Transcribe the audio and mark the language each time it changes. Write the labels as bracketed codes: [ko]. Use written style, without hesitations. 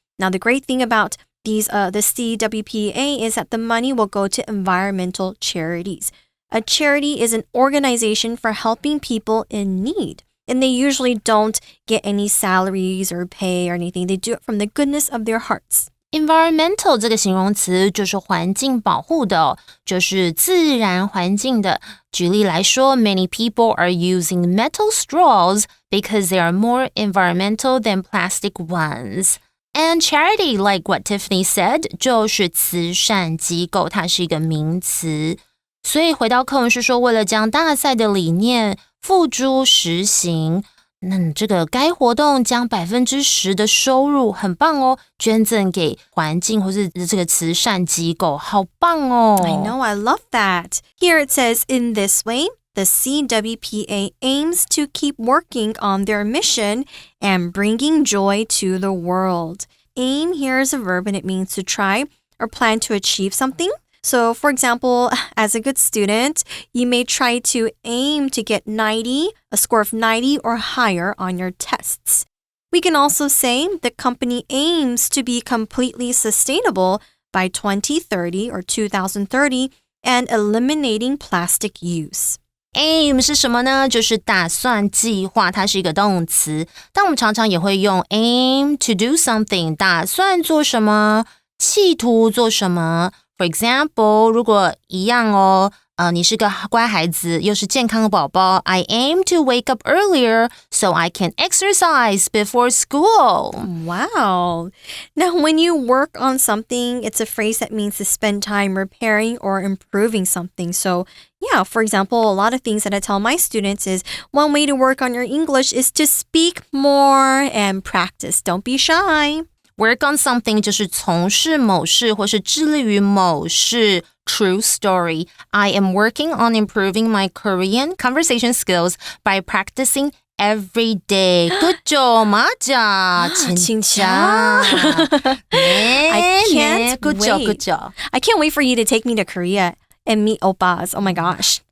[en] Now, the great thing about the CWPA is that the money will go to environmental charities. A charity is an organization for helping people in need. And they usually don't get any salaries or pay or anything. They do it from the goodness of their hearts. [zh] Environmental 这个形容词就是环境保护的哦，就是自然环境的。举例来说 [en] many people are using metal straws because they are more environmental than plastic ones. And charity, like what Tiffany said, [zh] 就是慈善机构，它是一个名词。所以回到课文是说，为了将大赛的理念付诸实行，这个该活动将10%的收入，很棒哦，捐赠给环境或是这个慈善机构，好棒哦。 [en] I know, I love that. Here it says, in this way, the CWPA aims to keep working on their mission and bringing joy to the world. Aim here is a verb and it means to try or plan to achieve something. So, for example, as a good student, you may try to aim to get a score of 90 or higher on your tests. We can also say the company aims to be completely sustainable by 2030 or 2030 and eliminating plastic use. [zh] Aim 是什么呢？就是打算计划，它是一个动词。但我们常常也会用 [en] aim to do something， [zh] 打算做什么，企图做什么。 [en] For example, [zh] 如果一样哦，你是个乖孩子，又是健康的宝宝 [en] I aim to wake up earlier so I can exercise before school. Wow. Now, when you work on something, it's a phrase that means to spend time repairing or improving something. So, yeah, for example, a lot of things that I tell my students is one way to work on your English is to speak more and practice. Don't be shy. Work on something [zh] 就是从事某事或是致力于某事。 [en] True story. I am working on improving my Korean conversation skills by practicing every day. Good job, [ko] 맞아. 진짜. [en] I can't Good wait. job, good job. I can't wait for you to take me to Korea and meet oppas. Oh my gosh.